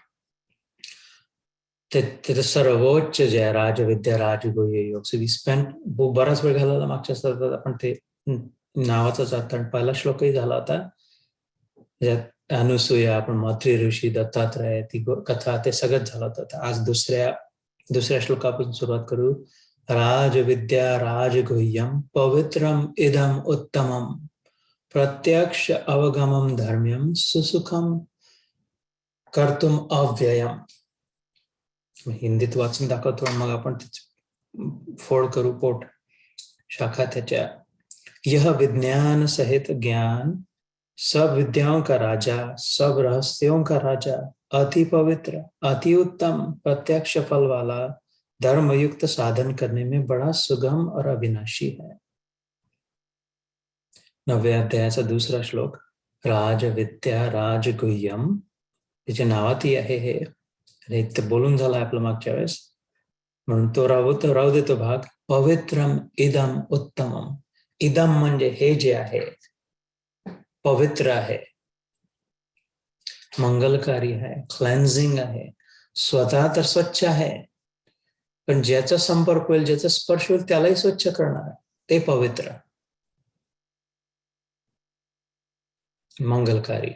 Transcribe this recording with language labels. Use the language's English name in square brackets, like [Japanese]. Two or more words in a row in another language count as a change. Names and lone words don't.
[Marathi] ते सर्वोच्च जे आहे, [Sanskrit] राजविद्या राजगुह्य योग. [English] so we spend [Marathi] बराच वेळ घालवला मागच्या सत्रात आपण ते नावाचाच अर्थ. पहिला श्लोकही झाला होता, अनुसूया, आपण मातृ ऋषी, दत्तात्रय, ती कथा, ते सगळंच झालं होतं. आज दुसऱ्या श्लोकापासून सुरुवात करू. [Sanskrit] राजविद्या राजगुह्यम पवित्रम इदम उत्तमम प्रत्यक्ष अवगमम धर्म्यम सुसुखम कर्तुम अव्ययम. [Marathi] हिंदीत वाचून दाखवतो, मग आपण फोड करू पोट शाखा त्याच्या. [Hindi] यह विज्ञान सहित ज्ञान, सब विद्याओं का राजा, सब रहस्यों का राजा, अति पवित्र, अति उत्तम, प्रत्यक्ष फल वाला, धर्मयुक्त साधन करने में बड़ा सुगम और अविनाशी है. [Marathi] 9व्या अध्यायाचा दुसरा श्लोक. [Sanskrit] राज विद्या राजगुह्यम, [Marathi] त्याच्या नावातही आहे हे. आणि ते बोलून झालं आपलं मागच्या वेळेस, म्हणून तो राहू देतो भाग. [Sanskrit] पवित्रम इदम उत्तमम. [Marathi] इदम म्हणजे हे जे आहे, पवित्र आहे, मंगलकारी आहे, क्लेन्झिंग आहे, स्वतः तर स्वच्छ आहे, पण ज्याचा संपर्क होईल, ज्याचा स्पर्श होईल, त्यालाही स्वच्छ करणार आहे, ते पवित्र, मंगलकारी.